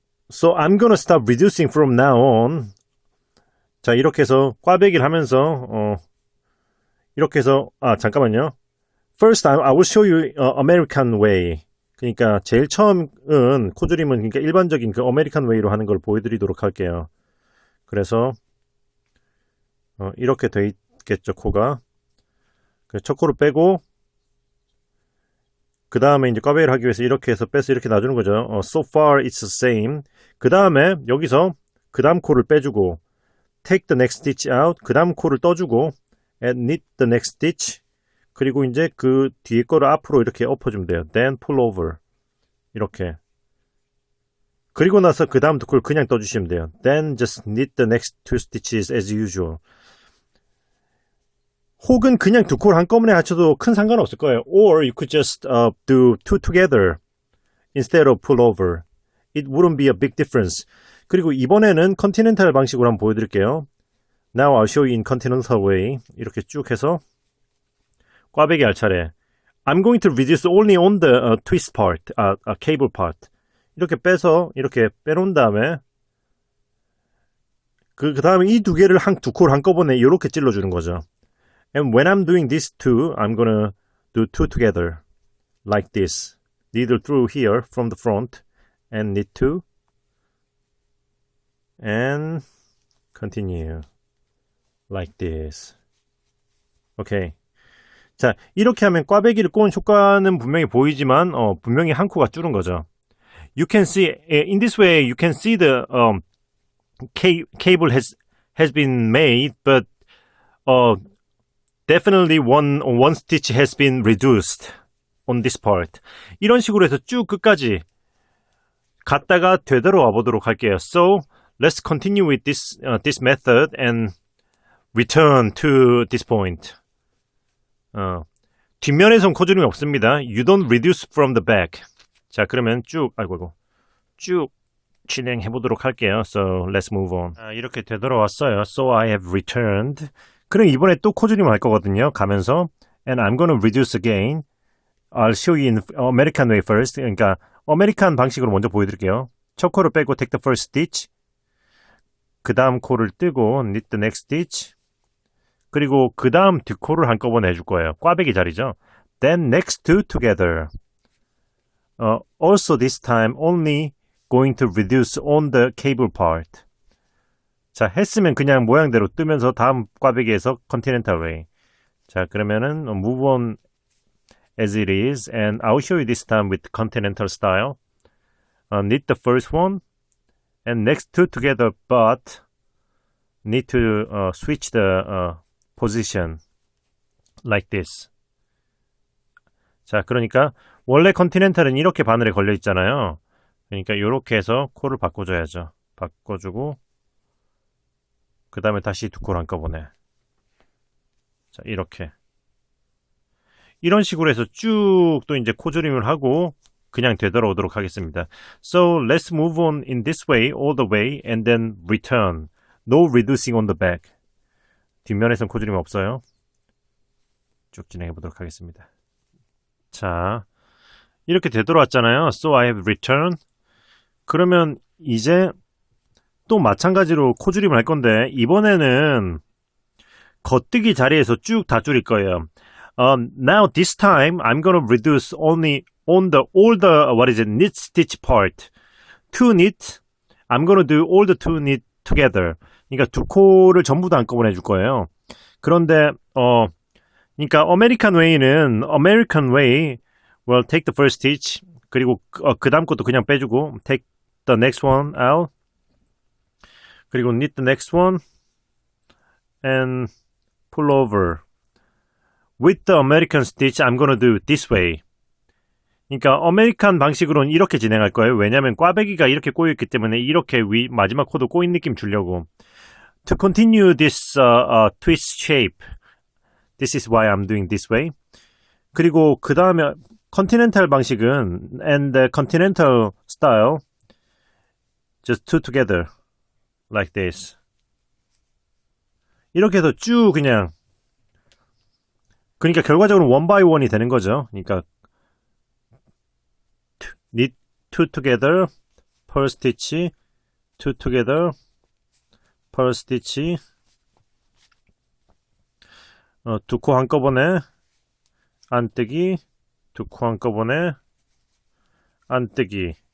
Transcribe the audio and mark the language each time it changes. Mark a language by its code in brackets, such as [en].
[en] So I'm gonna start reducing from now on. [ko] 자, 이렇게 해서 꽈배기를 하면서 이렇게 해서 잠깐만요. [en] First I will show you American way. [ko] 그러니까 제일 처음은 코줄임은 그러니까 일반적인 그 American way로 하는 걸 보여드리도록 할게요. 그래서 이렇게 돼 있겠죠, 코가. 첫 코를 빼고 그 다음에 이제 꽈배기를 하기 위해서 이렇게 해서 빼서 이렇게 놔주는 거죠. [en] So far it's the same. [ko] 그 다음에 여기서 그 다음 코를 빼주고 [en] take the next stitch out. [ko] 그 다음 코를 떠주고 [en] and knit the next stitch. [ko] 그리고 이제 그 뒤에 거를 앞으로 이렇게 엎어주면 돼요. [en] Then pull over. [ko] 이렇게. 그리고 나서 그 다음 두 코를 그냥 떠주시면 돼요. [en] Then just knit the next two stitches as usual. 혹은 그냥 두 코를 한꺼번에 합쳐도 큰 상관 없을 거예요. Or you could just do two together instead of pull over. It wouldn't be a big difference. [ko] 그리고 이번에는 컨티넨탈 방식으로 한번 보여드릴게요. [en] Now I'll show you in continental way. [ko] 이렇게 쭉 해서 꽈배기 할 차례. [en] I'm going to reduce only on the twist part, cable part. [ko] 이렇게 빼서 이렇게 빼놓은 다음에 그 다음에 이 두 개를 두 코를 한꺼번에 이렇게 찔러주는 거죠. [en] And when I'm doing these two, I'm gonna do two together, like this. Needle through here from the front, and knit two, and continue, like this. Okay. [ko] 자, 이렇게 하면 꽈배기를 꼬은 효과는 분명히 보이지만, 분명히 한 코가 줄은 거죠. [en] You can see, in this way, you can see the cable has been made, but definitely one stitch has been reduced on this part. [ko] 이런 식으로 해서 쭉 끝까지 갔다가 되돌아와 보도록 할게요. [en] So let's continue with this method and return to this point. [ko] 뒷면에선 코줄임이 없습니다. [en] You don't reduce from the back. [ko] 자, 그러면 쭉 진행해 보도록 할게요. [en] So let's move on. [ko] 이렇게 되돌아왔어요. [en] So I have returned. [ko] 그럼 이번에 또 코줄임 할 거거든요. 가면서 [en] and I'm gonna reduce again. I'll show you in American way first. [ko] 그러니까 아메리칸 방식으로 먼저 보여드릴게요. 첫 코를 빼고 [en] take the first stitch. [ko] 그 다음 코를 뜨고 [en] knit the next stitch. [ko] 그리고 그 다음 두 코를 한꺼번에 해줄 거예요. 꽈배기 자리죠. [en] Then next two together. Also this time only going to reduce on the cable part. [ko] 자, 했으면 그냥 모양대로 뜨면서 다음 꽈배기에서 continental way. 자, 그러면은 [en] move on as it is and I'll show you this time with continental style. knit the first one and next two together, but need to switch the position like this. [ko] 자, 그러니까 원래 컨티넨탈은 이렇게 바늘에 걸려 있잖아요. 그러니까 이렇게 해서 코를 바꿔줘야죠. 바꿔주고 그 다음에 다시 두 코를 한꺼번에. 자, 이렇게. 이런 식으로 해서 쭉 또 이제 코조림을 하고 그냥 되돌아오도록 하겠습니다. [en] So let's move on in this way all the way and then return. No reducing on the back. [ko] 뒷면에선 코조림 없어요. 쭉 진행해 보도록 하겠습니다. 자, 이렇게 되돌아왔잖아요. [en] So I have returned. [ko] 그러면 이제 또 마찬가지로 코줄임을 할 건데 이번에는 겉뜨기 자리에서 쭉 다 줄일 거예요. [en] Now this time I'm gonna reduce only on the all the knit stitch part. Two knit. I'm gonna do all the two knit together. [ko] 그러니까 두 코를 전부 다 한꺼번에 해줄 거예요. 그런데 그러니까 [en] American way will take the first stitch. [ko] 그리고 그 다음 것도 그냥 빼주고 [en] take the next one out. [ko] 그리고 [en] knit the next one and pull over. With the American stitch, I'm gonna do this way. [ko] 그러니까 아메리칸 방식으로는 이렇게 진행할 거예요. 왜냐하면 꽈배기가 이렇게 꼬여있기 때문에 이렇게 마지막 코도 꼬인 느낌 주려고. [en] To continue this twist shape, this is why I'm doing this way. [ko] 그리고 그 다음에 continental 방식은 [en] and the continental style, just two together, like this. [ko] 이렇게 해서 쭉 그냥 그러니까 결과적으로 [en] one by one [ko] 이 되는 거죠. 그러니까 [en] knit two together, purl stitch, [ko] two together, purl stitch, 두 코 한꺼번에 안뜨기, 두 코 한꺼번에 안뜨기.